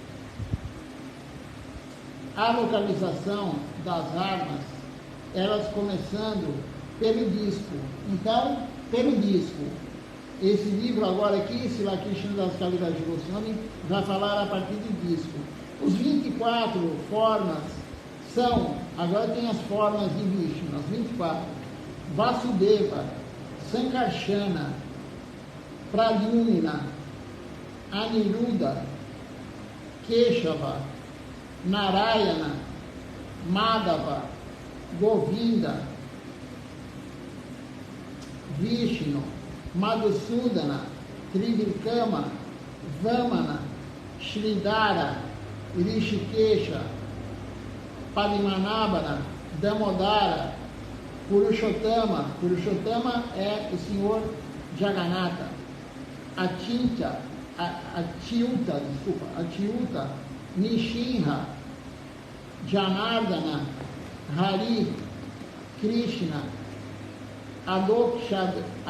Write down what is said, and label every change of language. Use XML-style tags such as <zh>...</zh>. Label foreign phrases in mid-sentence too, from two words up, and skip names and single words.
<pt>A localização das armas, elas começando pelo disco. Então, pelo disco. Esse livro agora aqui, Srila Krishna Das Kaviraj Goswami, vai falar a partir do disco. Os 24 formas são, agora tem as formas de Vishnu, as 24. Vasudeva, Sankarsana, Pradyumna, Aniruddha, Keshava, Narayana, Madhava, Govinda, Vishnu, Madhusudana, Trivikama, Vamana, Sridhara, Rishikesha, Padmanabhana, Damodara, Purushottama. Purushottama é o Senhor Jagannatha. Atyuta, Nishinra, Janardana, Hari, Krishna, Adokshadja.</pt>